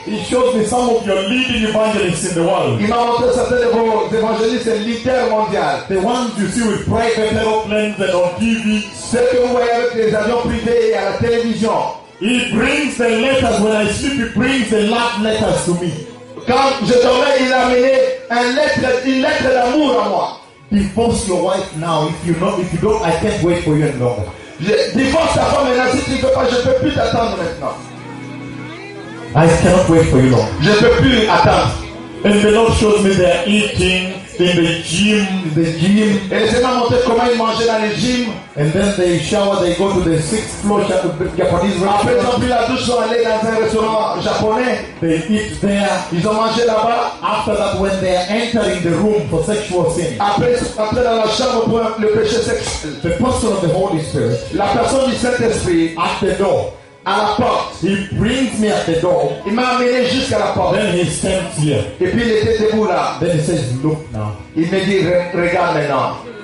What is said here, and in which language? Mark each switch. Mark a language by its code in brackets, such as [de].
[en] he shows me some of your leading evangelists in the world. [fr] Il m'a montré certains de vos évangélistes leaders mondiaux. [en] The ones you see with private airplanes and on TV. [fr] Ceux que vous voyez avec les avions privés et à la télévision. [en] He brings the letters when I sleep. He brings the love letters to me. [fr] Quand je dormais, il a amené une lettre d'amour à moi. [en] Divorce your wife now. If you don't, I can't wait for you anymore. [fr] Divorce ta femme maintenant. Si tu ne veux pas, je ne peux plus t'attendre maintenant. [en] I cannot wait for you longer. [fr] Je ne peux plus attendre. [en] And the Lord shows me they are eating in the gym. [fr] Et le Seigneur m'a montré comment ils mangeaient dans le gym. [en] And then they shower, they go to the sixth floor Japanese restaurant. [fr] Après, ils ont pris la douche, ils sont allés dans un restaurant japonais. [en] They eat there. [fr] Ils ont mangé là-bas. [en] After that, when they are entering the room for sexual sin. [fr] Après, dans la chambre pour le péché sexuel. [en] The person of the Holy Spirit. [fr] La personne du Saint-Esprit. [en] At the door. [fr] À la porte. [en] He brings me at the door. [fr] Il m'a amené jusqu'à la porte. [en] Then he stands here. [fr] Et puis il était debout là. [en] Then he says, look now. [fr] Il me dit, regarde maintenant.